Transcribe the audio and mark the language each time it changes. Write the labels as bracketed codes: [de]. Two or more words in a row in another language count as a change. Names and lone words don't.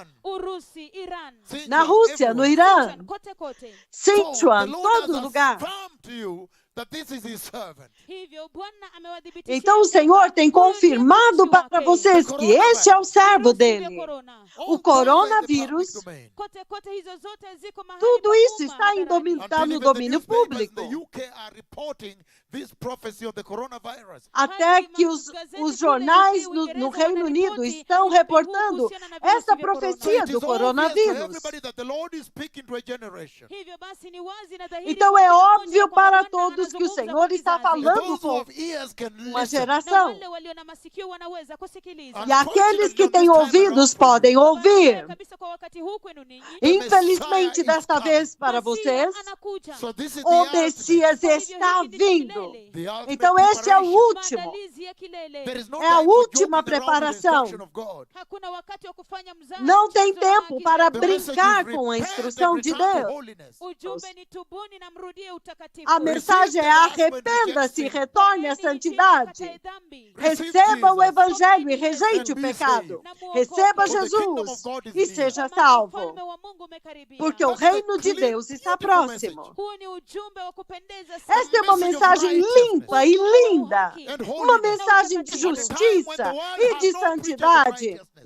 [sw] Urusi, Iran, Sichuan, [pt] na Rússia, no [en] everywhere. [pt] Irã, [sw] kote kote. [en] So, [pt] Sichuan, [en] the Lord [pt] todo [en] has [pt] lugar. [en] affirmed to you that this is his servant. [sw] Hivyo Bwana amewadhibitishia [pt] Então o Senhor tem confirmado para vocês que este é o servo dele. O coronavírus, [sw] kote kote hizo zote ziko mahali [pt] tudo [sw] pa [pt] isso [sw] umma [pt] está [sw] hadharani. [pt] está no domínio público. [en] The UK are reporting this prophecy of the coronavirus. [pt] Até que os jornais no Reino Unido estão reportando essa profecia [en] It is [pt] do [en] obvious to [pt] coronavírus. [en] everybody that the Lord is speaking to a generation. [sw] Hivyo basi ni wazi na dhahiri [pt] Então [sw] kwa [pt] é [sw] kila mmoja [pt] óbvio [sw] kwamba [pt] para [sw] Bwana [pt] todos que o [sw] anazungumza [pt] Senhor [sw] kwa [pt] está [sw] kizazi. [en] And [pt] falando [en] those who [pt] com [en] have ears can [pt] uma [en] listen. [sw] Na [pt] geração. [sw] wale walio na masikio wanaweza kusikiliza. [pt] E aqueles que têm ouvidos podem ouvir. [sw] Kabisa kwa wakati huu kwenu ninyi. [pt] Infelizmente, desta vez para [sw] Masiya [pt] vocês, [sw] anakuja. [en] So this is the [pt] o [en] ultimate. [pt] Messias [sw] Hivyo [pt] está [sw] hiki ndicho [pt] vindo. [sw] kilele. [en] The ultimate [pt] Então este é o [en] preparation. [pt] último. [sw] Maandalizi ya kilele. [en] There is no [pt] É a [en] time for [pt] última [en] joking around with the [pt] preparação. [en] instruction of God. [sw] Hakuna wakati wa kufanya mzaha. [pt] Não tem [sw] mchezo wa [pt] tempo [sw] haki [pt] para [sw] zetu. [en] The message [pt] brincar [en] is [pt] com a [en] repent [pt] instrução [en] and [pt] de [en] return to [pt] Deus. [en] holiness. [sw] Ujumbe ni tubuni na mrudie utakatifu. [pt] A mensagem é arrependa-se, retorne à santidade. Receba o Evangelho e rejeite o pecado. Receba Jesus e seja salvo, porque o reino de Deus está próximo. Esta é uma mensagem limpa e linda, uma mensagem de justiça e de santidade.